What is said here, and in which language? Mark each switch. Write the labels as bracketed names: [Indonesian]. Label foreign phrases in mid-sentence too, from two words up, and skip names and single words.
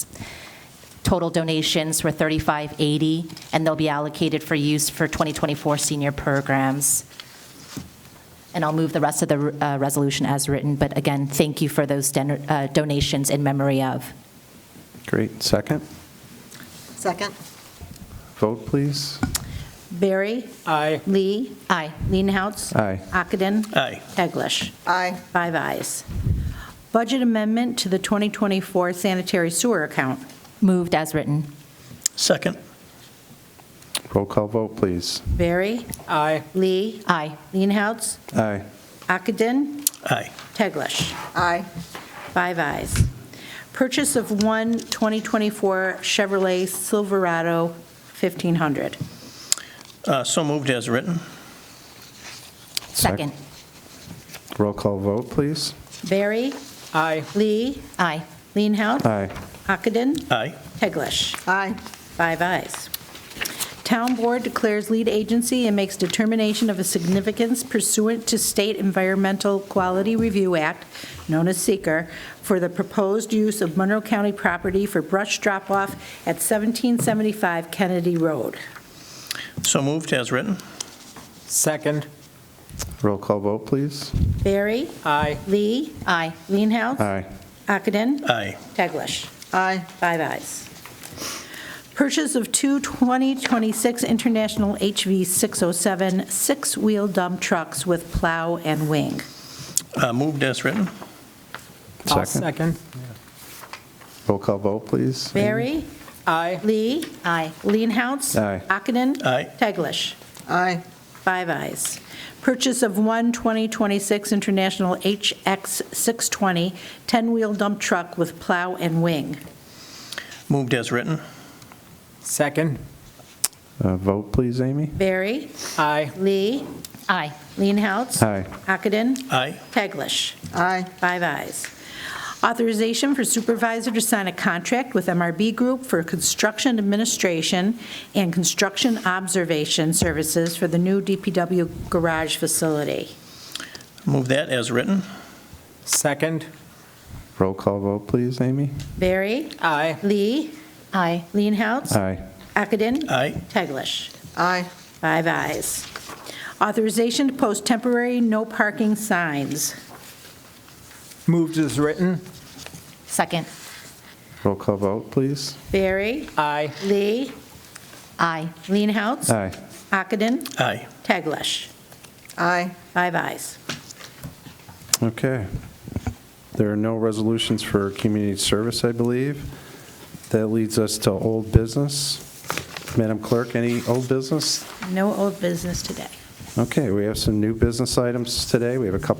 [English] Total donations were $35.80, and they'll be allocated for use for 2024 senior programs. And I'll move the rest of the resolution as written, but again, thank you for those donations in memory of. Great. Second. Second. Vote, please. Barry, Aye. Lee, Aye. Leenhouts. Aye. Ockenden. Aye. Teglash. Aye. 5 ayes. Budget amendment to the 2024 sanitary sewer account. Moved as written. Second. Roll call vote, please. Barry, Aye. Lee, Aye. Leenhouts. Aye. Ockenden. Aye. Teglash. Aye. 5 ayes. Purchase of one 2024 Chevrolet Silverado 1500. So moved as written. Second. Roll call vote, please. Barry, Aye. Lee, Aye. Leenhouts. Aye. Ockenden. Aye. Teglash. Aye. 5 ayes. Town Board declares lead agency and makes determination of a significance pursuant to State Environmental Quality Review Act, known as SEQR, for the proposed use of Monroe County property for brush drop-off at 1775 Kennedy Road. So moved as written. Second. Roll call vote, please. Barry, Aye. Lee, Aye. Leenhouts. Aye. Ockenden. Aye. Teglash. Aye. 5 ayes. Purchase of two 2026 International HV 607 six-wheel dump trucks with plow and wing. Moved as written. I'll Second. second. Roll call vote, please. Barry, Aye. Lee, Aye. Leenhouts. Aye. Ockenden. Aye. Teglash. Aye. 5 ayes. Purchase of one 2026 International HX 620 10-wheel dump truck with plow and wing. Moved as written. Second. Vote, please, Amy. Barry, Aye. Lee, Aye. Leenhouts. Aye. Ockenden. Aye. Teglash. Aye. 5 ayes. Authorization for supervisor to sign a contract with MRB Group for construction administration and construction observation services for the new DPW garage facility. Move that as written. Second. Roll call vote, please, Amy. Barry, Aye. Lee, Aye. Leenhouts. Aye. Ockenden. Aye. Teglash. Aye. 5 ayes. Authorization to post temporary no parking signs. Moved as written. Second. Roll call vote, please. Barry, Aye. Lee, Aye. Leenhouts. Aye. Ockenden. Aye. Teglash. Aye. 5 ayes. Okay. There are no resolutions for community service, I believe. That leads us to old business. Madam Clerk, any old business? No old business today. Okay, we have some new business items today.